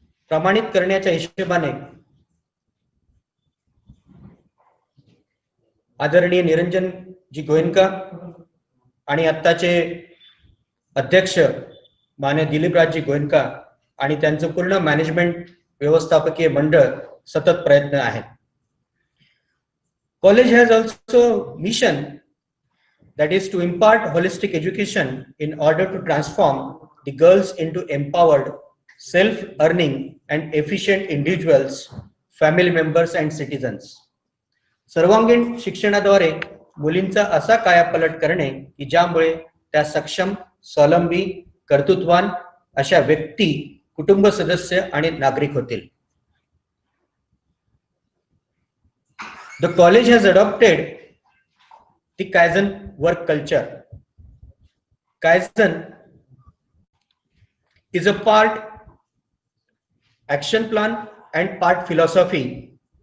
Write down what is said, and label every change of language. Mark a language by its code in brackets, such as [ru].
[mr] प्रमाणित करण्याच्या हिशोबाने आदरणीय निरंजनजी गोयनका आणि आत्ताचे अध्यक्ष मान्य दिलीपराजजी गोयनका आणि त्यांचं पूर्ण मॅनेजमेंट व्यवस्थापकीय मंडळ सतत प्रयत्न आहेत. [en] College has also mission that is to impart holistic education in order to transform the girls into empowered, self-earning and efficient individuals, family members and citizens. [mr] सर्वांगीण शिक्षणाद्वारे मुलींचा असा कायापालट करणे की ज्यामुळे त्या सक्षम, स्वावलंबी, कर्तृत्ववान अशा व्यक्ती, कुटुंब सदस्य आणि नागरिक होतील. [en] The college has adopted the Kaizen work culture. Kaizen is a part action plan and part philosophy.